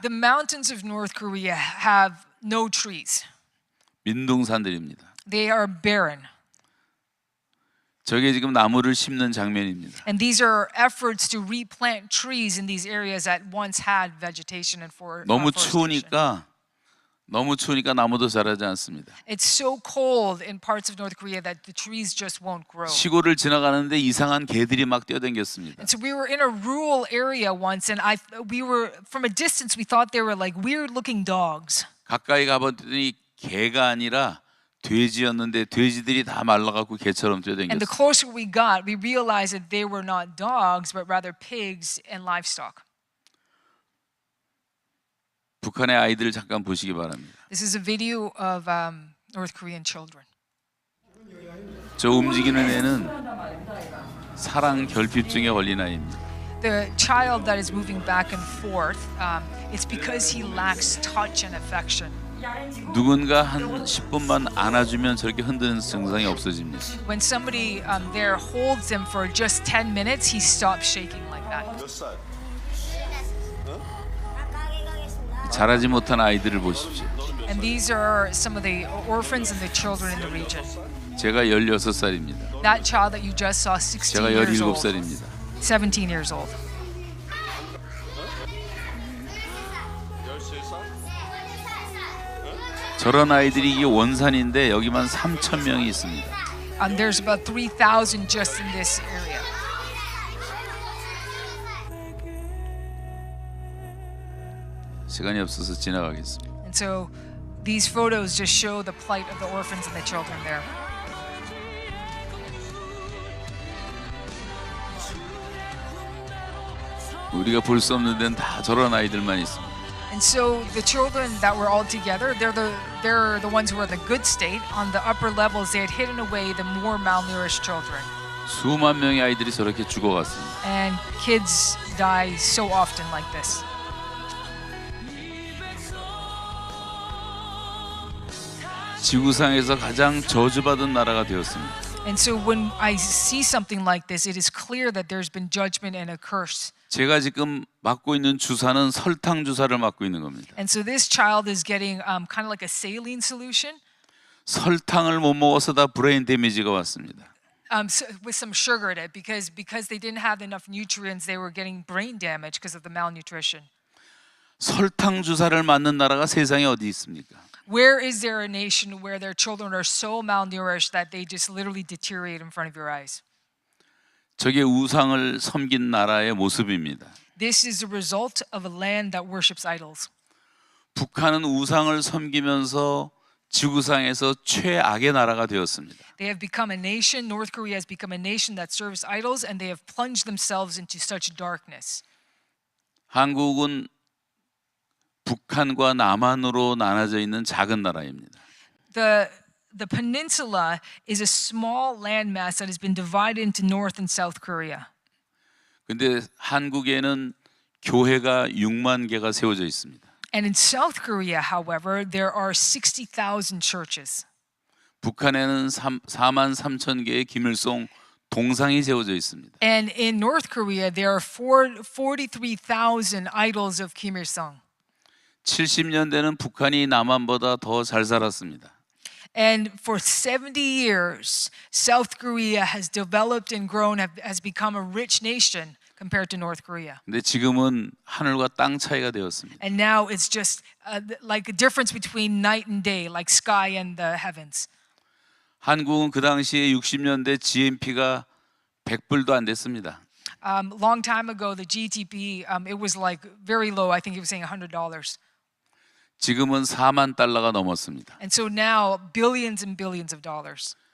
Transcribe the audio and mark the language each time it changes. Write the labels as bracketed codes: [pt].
[en] The mountains of North Korea have no trees. [ko] 민둥산들입니다. [en] They are barren. [ko] 저게 지금 나무를 심는 장면입니다. [en] And these are efforts to replant trees in these areas that once had vegetation and [ko] 너무 [en] forestation. [ko] 추우니까 나무도 자라지 않습니다. [en] It's so cold in parts of North Korea that the trees just won't grow. [ko] 시골을 지나가는데 이상한 개들이 막 뛰어다녔습니다. [en] And so we were in a rural area once, and we were from a distance. We thought they were like weird-looking dogs. [ko] 가까이 가봤더니 개가 아니라 돼지였는데 돼지들이 다 말라갖고 개처럼 [en] And the closer we got, we realized that they were not dogs, but rather pigs and livestock. [ko] 북한의 아이들을 잠깐 보시기 바랍니다. [en] This is a video of North Korean children. [ko] 저 움직이는 애는 사랑 결핍증에 걸린 아이입니다. [en] The child that is moving back and forth, it's because he lacks touch and affection. [ko] 누군가 한 10분만 안아주면 저렇게 흔드는 증상이 없어집니다. [en] When somebody there holds him for just 10 minutes, he stops shaking like that. [ko] 자라지 못한 아이들을 보십시오. [en] And these are some of the orphans and the children in the region. [ko] 제가 16살입니다. [en] That child that you just saw, 16 [ko] 제가 [en] years old. [ko] 17살입니다. [en] 17 years old. [ko] 저런 아이들이 이게 원산인데 여기만 3,000명이 있습니다. [en] There's about 3,000 just in this area. [ko] 시간이 없어서 지나가겠습니다. [en] And so these photos just show the plight of the orphans and the children there. [ko] 우리가 볼 수 없는 데는 다 저런 아이들만 있습니다. [en] And so the children that were all together, they're the ones who are in the good state. On the upper levels, they had hidden away the more malnourished children. [ko] 수만 명의 아이들이 저렇게 죽어갔습니다. [en] And kids die so often like this. [ko] 지구상에서 가장 저주받은 나라가 되었습니다. [en] And so when I see something like this, it is clear that there's been judgment and a curse. [ko] 제가 지금 맞고 있는 주사는 설탕 주사를 맞고 있는 겁니다. [en] And so this child is getting kind of like a saline solution [ko] 설탕을 못 먹어서 다 브레인 데미지가 왔습니다. [en] with some sugar in it because they didn't have enough nutrients, they were getting brain damage because of the malnutrition. [ko] 설탕 주사를 맞는 나라가 세상에 어디 있습니까? [en] Where is there a nation where their children are so malnourished that they just literally deteriorate in front of your eyes? [ko] 저게 우상을 섬긴 나라의 모습입니다. [en] This is the result of a land that worships idols. [ko] 북한은 우상을 섬기면서 지구상에서 최악의 나라가 되었습니다. [en] They have become a nation, North Korea has become a nation that serves idols, and they have plunged themselves into such darkness. [ko] 한국은 북한과 남한으로 나눠져 있는 작은 나라입니다. [en] The peninsula is a small landmass that has been divided into North and South Korea. [ko] 근데 한국에는 교회가 6만 개가 세워져 있습니다. [en] And in South Korea, however, there are 60,000 churches. [ko] 북한에는 4만 3천 개의 김일성 동상이 세워져 있습니다. [en] And in North Korea, there are 43,000 idols of Kim Il-sung. [ko] 70년대는 북한이 남한보다 더 잘 살았습니다. [en] And for 70 years, South Korea has developed and grown, has become a rich nation compared to North Korea. [ko] 근데 지금은 하늘과 땅 차이가 되었습니다. [en] And now it's just like a difference between night and day, like sky and the heavens. [ko] 한국은 그 당시에 60년대 GNP가 100불도 안 됐습니다. [en] Long time ago, the GDP, it was like very low. I think it was saying $100. [ko] 지금은 4만 달러가 넘었습니다. [en] And so now billions and billions of dollars.